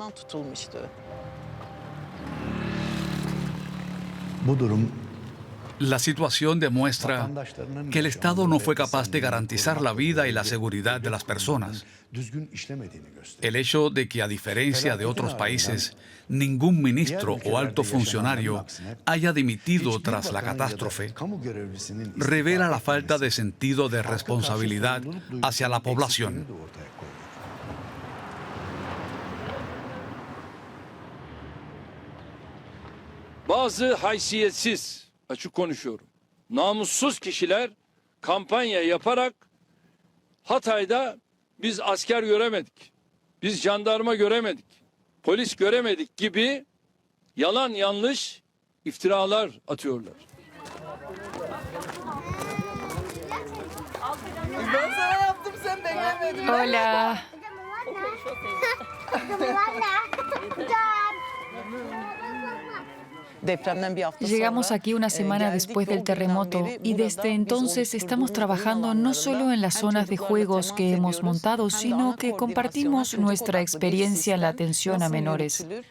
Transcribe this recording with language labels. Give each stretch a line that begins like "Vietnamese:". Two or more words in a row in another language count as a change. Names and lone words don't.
Spanish: La situación demuestra que el Estado no fue capaz de garantizar la vida y la seguridad de las personas. El hecho de que, a diferencia de otros países, ningún ministro o alto funcionario haya dimitido tras la catástrofe revela la falta de sentido de responsabilidad hacia la población.
Turkish: Bazı haysiyetsiz, açık konuşuyorum, namussuz kişiler kampanya yaparak Hatay'da biz asker göremedik, biz jandarma göremedik, polis göremedik gibi yalan yanlış iftiralar atıyorlar. Ben sana yaptım, sen beklemedin.
Spanish: Hola. Llegamos aquí una semana después del terremoto y desde entonces estamos trabajando no solo en las zonas de juegos que hemos montado, sino que compartimos nuestra experiencia en la atención a menores.